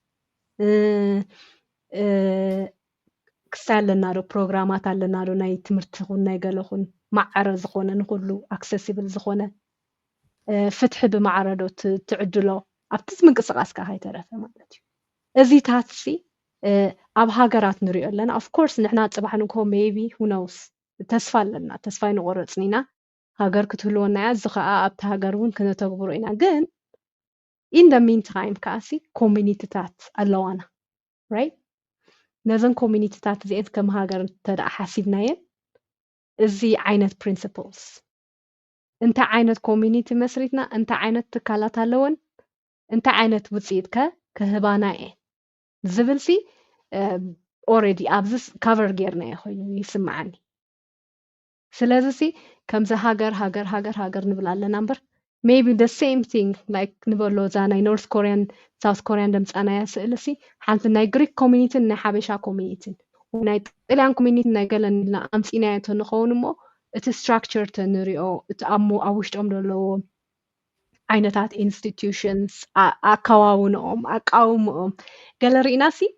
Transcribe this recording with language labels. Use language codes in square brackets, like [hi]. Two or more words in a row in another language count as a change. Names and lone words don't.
[ti] ክስታይ ኣለና ዶ ፕሮግራማት ኣለና ዶ ናይ ትምህርቲ ኹን ናይ ገለ ኹን ማዕረ ዝኾነ ንኩሉ ኣክሰሲብል ዝኾነ ፍትሒ ብማዕረ ዶ ትዕድሎ ኣብቲ ምንቅስቃስካ ከይተረፈ ማለት እዩ እዚታት ሲ ኣብ ሃገራት ንሪኦ ኣለና [en] of course [ti] ንሕና ፅባሕ ንኮ [en] maybe who knows [ti] ተስፋ ኣለና ተስፋ ይንቆርፅን ኢና ሃገር ክትህልወና እያ እዚ ከዓ ኣብቲ ሃገር እውን ክነተግብሮ ኢና ግን [en] in the meantime [ti] ከኣሲ ኮሚኒቲታት ኣለዋና right ነዘን ኮሚኒቲታት እዚአን ከም ሃገር እንተደኣ ሓሲብናየን እዚ ዓይነት principles እንታይ ዓይነት ኮሚኒቲ መስሪትና እንታይ ዓይነት ትካላት ኣለወን እንታይ ዓይነት ውፅኢት ከህባና እየን ዝብልሲ already ኣብዝ cover ጌርናዮ ኮይኑ ይስማዓኒ ስለዚ ከምዚ ሃገር ንብል ኣለና እምበር [en] maybe the same thing like [ti] ንበሎ እዛ ናይ ኖርት ኮሪያን ሳውት ኮሪያን ደምፃናያ ስእልሲ ሓንቲ ናይ ግሪክ ኮሚኒቲ ናይ ሓበሻ ኮሚኒቲ ናይ ጣልያን ኮሚኒቲ ናይ ገለን ኢልና ኣምፂናዮ እንተንኸውን እሞ እቲ ስትራክቸር ተንሪኦ እቲ ኣብ ውሽጦም ዘለዎ ዓይነታት ኢንስቲትዩሽንስ ኣከዋውንኦም ኣቃውምኦም ገለ ርኢናሲ